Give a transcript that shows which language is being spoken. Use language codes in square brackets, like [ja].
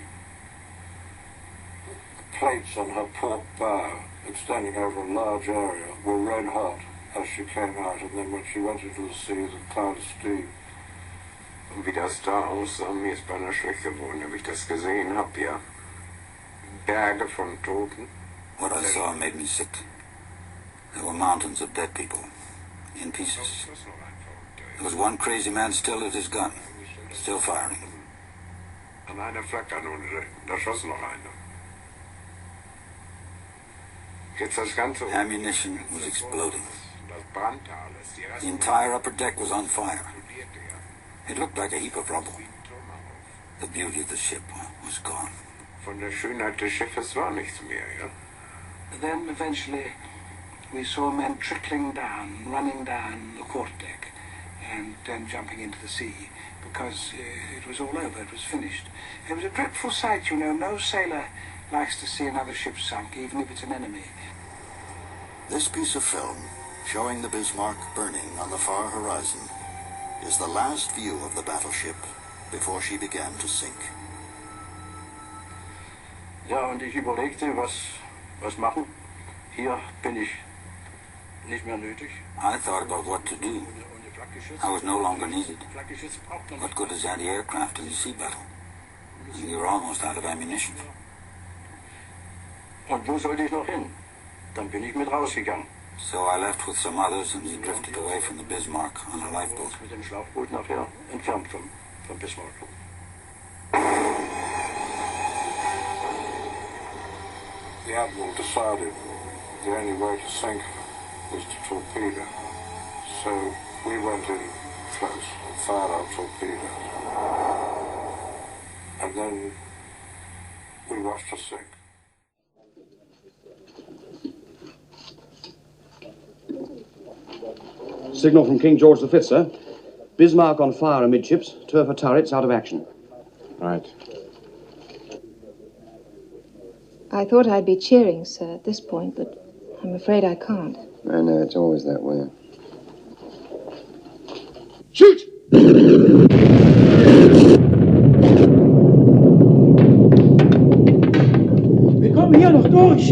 [en] The plates on her port bow, extending over a large area, were red hot as she came out, and then when she went into the sea, the cloud of steam. [de] Und wie das da aussah, mir ist beinahe schlecht geworden, wie ich das gesehen habe, ja. Berge von Toten. [en] What I saw made me sick. There were mountains of dead people, in pieces. There was one crazy man still at his gun, still firing. [de] An einer Flakkanone, da schoss noch einer. Jetzt das Ganze. [en] Ammunition was exploding. [de] Das brannte alles. [en] The entire upper deck was on fire. It looked like a heap of rubble. The beauty of the ship was gone. [de] Von der Schönheit des Schiffes war nichts mehr, ja? [en] Then eventually we saw men trickling down, running down the quarterdeck, and then jumping into the sea, because it was all over, it was finished. It was a dreadful sight, you know. No sailor likes to see another ship sunk, even if it's an enemy. This piece of film, showing the Bismarck burning on the far horizon, is the last view of the battleship before she began to sink. [de] Ja, und ich überlegte, was machen. Hier bin ich nicht mehr nötig. [en] I thought about what to do. I was no longer needed. What good is anti-aircraft in a sea battle? And you're almost out of ammunition. [de] Und wo sollte ich noch hin? Dann bin ich mit rausgegangen. [en] So I left with some others and we drifted away from the Bismarck on a lifeboat. [de] Mit dem Schlauchboot nachher entfernt vom Bismarck. [en] The Admiral decided the only way to sink was to torpedo. So we went in close and fired our torpedoes. And then we watched her sink. Signal from King George V, sir. Bismarck on fire amidships, turf turrets out of action. Right. I thought I'd be cheering, sir, at this point, but I'm afraid I can't. I know, it's always that way. Shoot! [de] Wir kommen hier noch durch.